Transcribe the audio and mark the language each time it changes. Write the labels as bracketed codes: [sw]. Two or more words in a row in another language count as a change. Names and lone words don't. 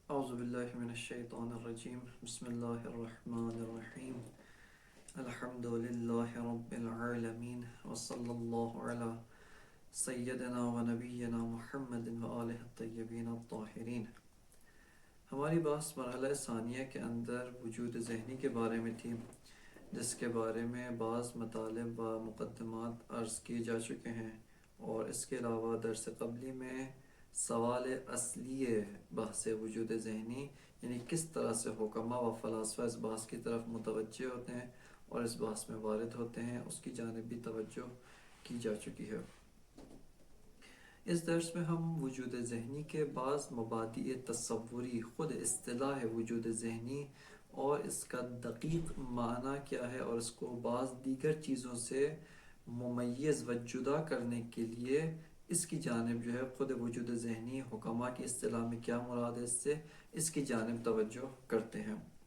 [ar] اعوذ باللہ من الشیطان الرجیم بسم اللہ الرحمن الرحیم الحمد للہ رب العالمین وصلی اللہ علی سیدنا و نبینا محمد و آلہ الطیبین الطاہرین۔ [ur] ہماری بحث مرحلہ ثانیہ کے اندر وجود ذہنی کے بارے میں تھی، جس کے بارے میں بعض مطالب و مقدمات عرض کیے جا چکے ہیں، اور اس کے علاوہ درس قبلی میں سوال اصلی بحث وجود ذہنی یعنی کس طرح سے حکماء و فلاسفہ اس بحث کی طرف متوجہ ہوتے ہیں اور اس بحث میں وارد ہوتے ہیں، اس کی جانب بھی توجہ کی جا چکی ہے۔ اس درس میں ہم وجود ذہنی کے بعض مبادئ تصوری، خود اصطلاح وجود ذہنی اور اس کا دقیق معنی کیا ہے، اور اس کو بعض دیگر چیزوں سے ممیز و جدا کرنے کے لیے اس کی جانب جو ہے خود وجود ذہنی حکماء کی اصطلاح میں کیا مراد ہے، اس کی جانب توجہ کرتے ہیں۔